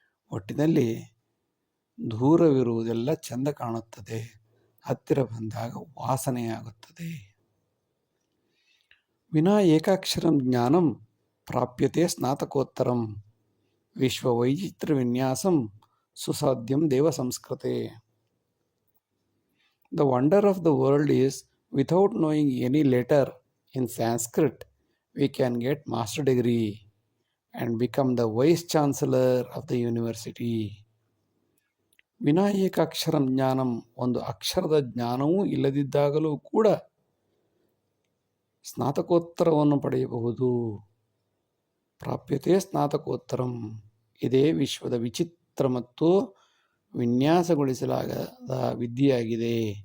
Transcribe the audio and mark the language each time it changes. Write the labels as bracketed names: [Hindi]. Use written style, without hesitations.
[Kannada] ಒಟ್ಟಿನಲ್ಲಿ ದೂರವಿರುವುದೆಲ್ಲ ಚೆಂದ ಕಾಣುತ್ತದೆ, ಹತ್ತಿರ ಬಂದಾಗ ವಾಸನೆಯಾಗುತ್ತದೆ. [Sanskrit] ವಿನಾ ಏಕಾಕ್ಷರಂ ಜ್ಞಾನಂ ಪ್ರಾಪ್ಯತೆ ಸ್ನಾತಕೋತ್ತರಂ ವಿಶ್ವವೈಚಿತ್ರ ವಿನ್ಯಾಸಂ ಸುಸಾಧ್ಯಂ ದೇವ ಸಂಸ್ಕೃತೆ. [English] The wonder of the world is, without knowing any letter in Sanskrit, we can get master degree and become the vice chancellor of the university. [Sanskrit] ವಿನಾ ಏಕಾಕ್ಷರಂ ಜ್ಞಾನಂ, [Kannada] ಒಂದು ಅಕ್ಷರದ ಜ್ಞಾನವೂ ಇಲ್ಲದಿದ್ದಾಗಲೂ ಕೂಡ ಸ್ನಾತಕೋತ್ತರವನ್ನು ಪಡೆಯಬಹುದು. [Sanskrit] ಪ್ರಾಪ್ಯತೆ ಸ್ನಾತಕೋತ್ತರಂ, [Kannada] ಇದೇ ವಿಶ್ವದ ವಿಚಿತ್ರ ಮತ್ತು ವಿನ್ಯಾಸಗೊಳಿಸಲಾಗದ ವಿದ್ಯೆಯಾಗಿದೆ.